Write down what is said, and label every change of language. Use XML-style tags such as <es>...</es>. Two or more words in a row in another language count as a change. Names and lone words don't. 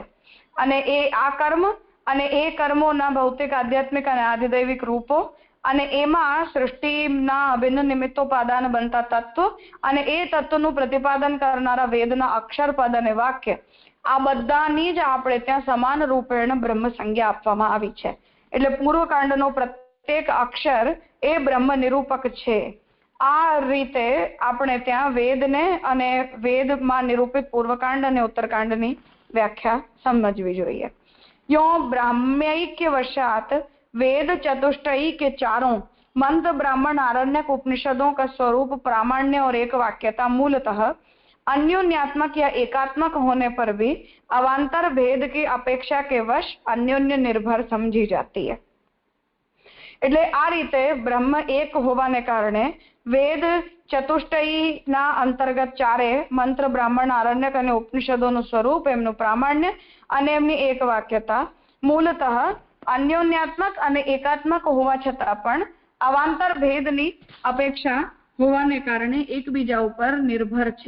<gu>અને એ આ કર્મ અને એ કર્મોના ભૌતિક, આધ્યાત્મિક અને આધિદૈવિક રૂપો અને એમાં સૃષ્ટિના અભિન્ન નિમિત્તોપાદાન બનતા તત્વ અને એ તત્વનું પ્રતિપાદન કરનારા વેદના અક્ષર, પદ અને વાક્ય, આ બધાની જ આપણે ત્યાં સમાન રૂપેણ બ્રહ્મ સંજ્ઞા આપવામાં આવી છે। એટલે પૂર્વકાંડનો પ્રત્યેક અક્ષર એ બ્રહ્મ નિરૂપક છે। આ રીતે આપણે ત્યાં વેદને અને વેદમાં નિરૂપિત પૂર્વકાંડ અને ઉત્તરકાંડની વ્યાખ્યા સમજવી જોઈએ।</gu> <sa>यो ब्राह्मैक्य वशात</sa> <hi>वेद चतुष्टयी के चारों मंत्र, ब्राह्मण, आरण्यक उपनिषदों का स्वरूप प्रामाण्य और एक वाक्यता मूलतः अन्योन्यात्मक या एकात्मक होने पर भी अवान्तर भेद की अपेक्षा के वश अन्योन्य निर्भर समझी जाती है।</hi> <gu>એટલે આ રીતે બ્રહ્મ એક હોવાને કારણે વેદ ચતુષ્ટયના અંતર્ગત ચારે મંત્ર, બ્રાહ્મણ, આરણ્યક અને ઉપનિષદોનું સ્વરૂપ, એમનું પ્રામાણ્ય અને એમની એક વાક્યતા મૂળતઃ અન્યોન્યાત્મક અને એકાત્મક હોવા છતાં પણ અવાંતર ભેદની અપેક્ષા હોવાને કારણે એકબીજા ઉપર નિર્ભર છે।</gu>